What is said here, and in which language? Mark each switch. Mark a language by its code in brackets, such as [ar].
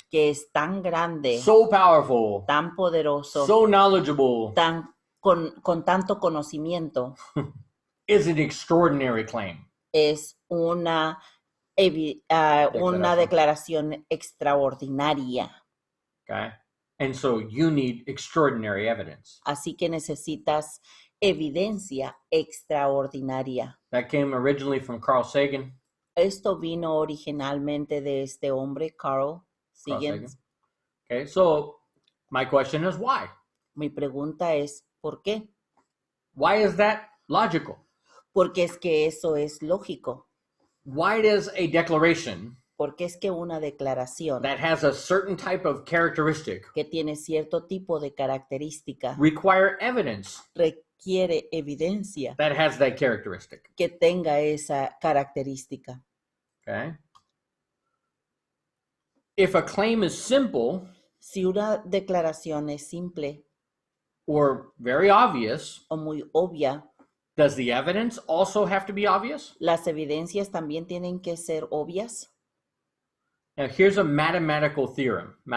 [es] que es tan grande, [en] so powerful, [es] tan poderoso, [en] so knowledgeable, [es] con tanto conocimiento, [en] is an extraordinary claim. [es] Es una declaración extraordinaria. [en] Okay. And so you need extraordinary evidence. [es] Así que necesitas evidencia extraordinaria. [en] That came originally from Carl Sagan. [es] Esto vino originalmente de este hombre, Carl Sagan. [en] Okay, so my question is why? [es] Mi pregunta es, ¿por qué? [en] Why is that logical? [es] Porque es que eso es lógico. [en] Why does a declaration [es] porque es que una declaración [en] that has a certain type of characteristic [es] que tiene cierto tipo de característica [en] require evidence [es] requiere evidencia [en] that has that characteristic? [es] Que tenga esa característica. [en] Okay. If a claim is simple, [es] si una declaración es simple [en] or very obvious, [es] o muy obvia, [en] does the evidence also have to be obvious? [es] ¿Las evidencias también tienen que ser obvias? [en] Now here's a mathematical theorem.